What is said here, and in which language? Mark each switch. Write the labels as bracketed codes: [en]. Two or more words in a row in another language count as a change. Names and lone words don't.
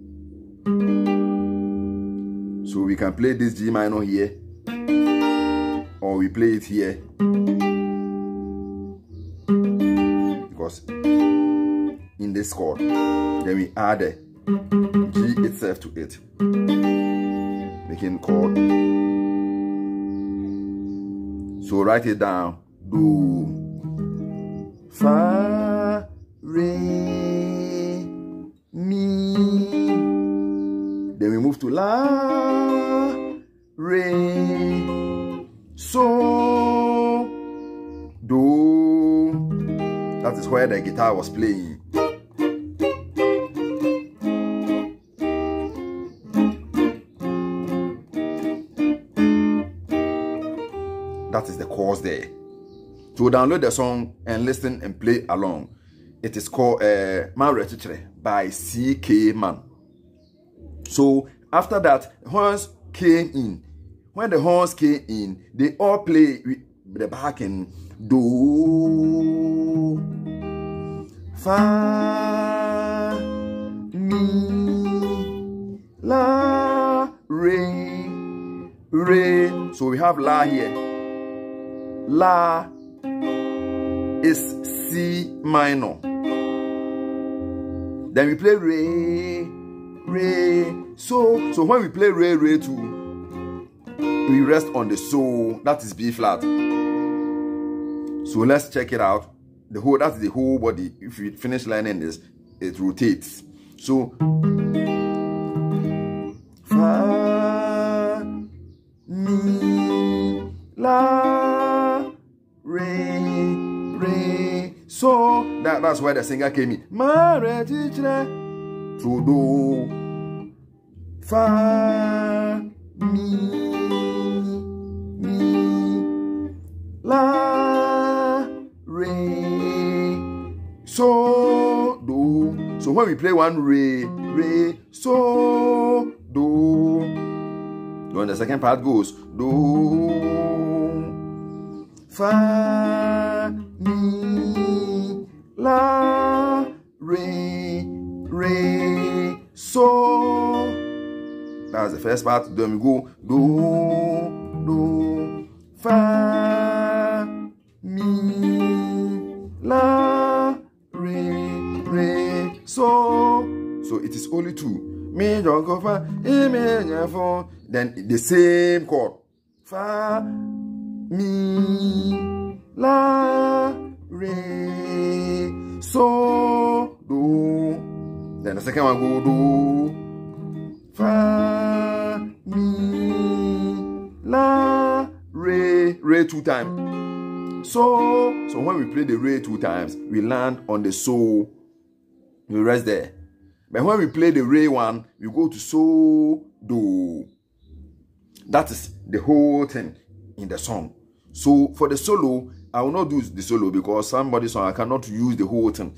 [en] So we can play this G minor here, or we play it here, because in this chord, then we add the G itself to it, making chord. So write it down. Do, fa, re, mi. Then we move to la, re, so, do. That is where the guitar was playing. That is the chords there. To download the song and listen and play along, it is called Man Rechichre by C.K. Man. So after that, horns came in. When the horns came in, they all play with the backing. Do, fa, mi, la, re, re. So we have la here. La is C minor. Then we play re, re. So when we play re, re too, we rest on the so. That is B flat. So let's check it out. That's the whole body. If we finish learning this, it rotates. So fa, mi, la, re, re. So that's where the singer came in. Ma, re, tichre. So do, fa, mi, la, re, so, do. So when we play one re, re, so, do. When the second part goes, do, fa, mi, la, re, re, so. That's the first part. Then we go, do, fa, mi, la, re, re, so. So it is only two. Mi, do, go, fa, e, mi, fa. Then the same chord. Fa, mi, la, re, so, do. Then the second one go, do, fa, mi, la, re, re 2 times. So when we play the re 2 times, we land on the so, we rest there. But when we play the re 1, we go to so, do. That is the whole thing in the song. So for the solo, I will not do the solo because somebody's song I cannot use the whole thing.